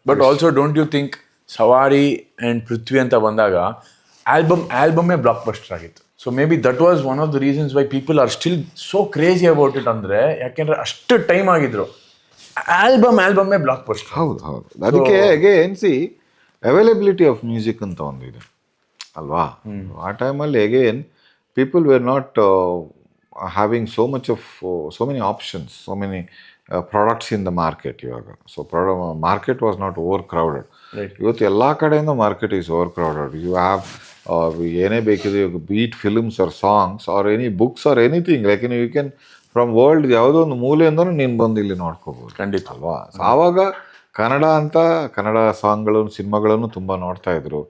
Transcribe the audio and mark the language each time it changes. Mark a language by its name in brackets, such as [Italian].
[English] but also don't you think Savaari and Prithvi [Kannada] ಅಂತ ಬಂದಾಗ ಆಲ್ಬಮ್ಮೇ [English] blockbuster [Kannada] ಆಗಿತ್ತು. [English] So maybe that was one of the reasons why people are still so crazy about it. [Kannada] ಅಂದರೆ ಯಾಕೆಂದರೆ ಅಷ್ಟು time ಆಗಿದ್ರು, ಆಲ್ಬಮ್ಮೇ block buster. ಹೌದು. ಅದಕ್ಕೆ [English] again availability of music [Kannada] ಅಂತ ಒಂದು ಇದೆ ಅಲ್ವಾ. ಆ ಟೈಮಲ್ಲಿ [English] again people were not having so many options, so many products in the market [Kannada] ಇವಾಗ. [English] So market was not overcrowded. [Kannada] ಇವತ್ತು ಎಲ್ಲ ಕಡೆಯಿಂದ [English] Market is overcrowded. You have [Kannada] ಏನೇ ಬೇಕಿದೆ, [English] be it films or songs or any books or anything, like you can from world [Kannada] ಯಾವುದೋ ಒಂದು ಮೂಲೆಯಿಂದನೂ ನೀನು ಬಂದು ಇಲ್ಲಿ ನೋಡ್ಕೋಬೋದು. ಖಂಡಿತ ಅಲ್ವಾ. ಆವಾಗ ಕನ್ನಡ ಸಾಂಗ್ಗಳನ್ನು ಸಿನಿಮಾಗಳನ್ನು ತುಂಬ ನೋಡ್ತಾ ಇದ್ರು.